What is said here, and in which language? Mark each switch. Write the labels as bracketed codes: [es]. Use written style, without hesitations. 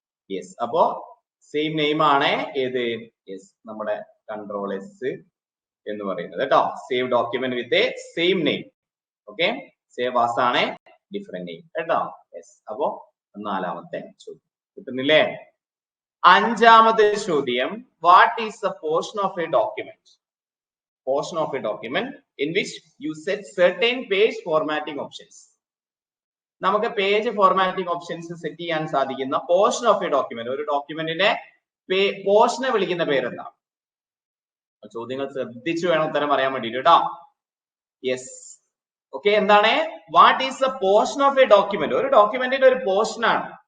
[ml] Yes, അപ്പോ same name ആണ് ഏത്? യെസ്, നമ്മുടെ കൺട്രോൾ എസ് എന്ന് പറയുന്നത് കേട്ടോ. [en] Save document with same name. Okay, save as ആണ് different name കേട്ടോ. [ml] യെസ്, അപ്പോ നാലാമത്തെ ചോദ്യം കിട്ടുന്നില്ലേ? അഞ്ചാമത്തെ ചോദ്യം, [en] What is the portion of a document? Portion of a document in which you set certain page formatting options. [ml] നമുക്ക് പേജ് ഫോർമാറ്റിംഗ് ഓപ്ഷൻസ് സെറ്റ് ചെയ്യാൻ സാധിക്കുന്ന പോർഷൻ ഓഫ് എ ഡോക്യുമെന്റ്, ഒരു ഡോക്യുമെന്റിന്റെ പോർഷനെ വിളിക്കുന്ന പേരെന്താണ്? ചോദ്യങ്ങൾ ശ്രദ്ധിച്ചു വേണം ഉത്തരം പറയാൻ വേണ്ടിട്ട് കേട്ടോ. യെസ്. ഓക്കെ, എന്താണ് [en] What is the portion of a document? [ml] ഒരു ഡോക്യുമെന്റിന്റെ ഒരു പോർഷൻ ആണ്.